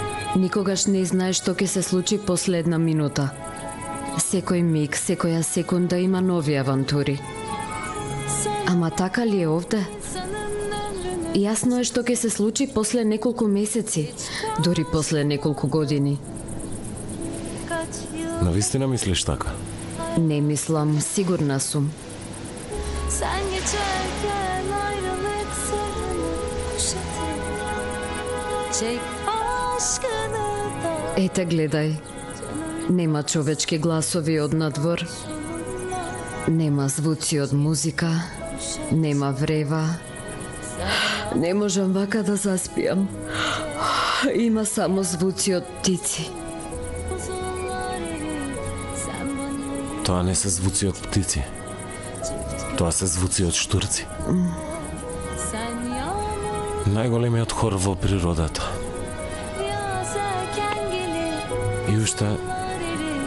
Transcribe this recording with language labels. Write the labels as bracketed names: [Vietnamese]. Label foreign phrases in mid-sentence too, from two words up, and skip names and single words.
[Macedonian] Никогаш не знаеш што ќе се случи после една минута. Секој миг, секоја секунда има нови авантури. Ама така ли е овде? Јасно е што ќе се случи после неколку месеци, дури после неколку години. Навистина мислиш така? Не мислам, сигурна сум. [Turkish] Sen geçerken ayrılık sarını kuşatır. Çek aşkını da [Macedonian] Ете, гледај. Нема човечки гласови од надвор. Нема звуци од музика. Нема врева. Не можам вака да заспиам. Има само звуци од птици. [Turkish] buzullar erir. Sen bana [Macedonian] Тоа не се звуци од птици. Тоа се звуци од штурци. [Turkish] sen yağmur [Macedonian] Најголемиот хор во природата. [Turkish] yağarken gelir. [Macedonian] И уште [Turkish] Erir.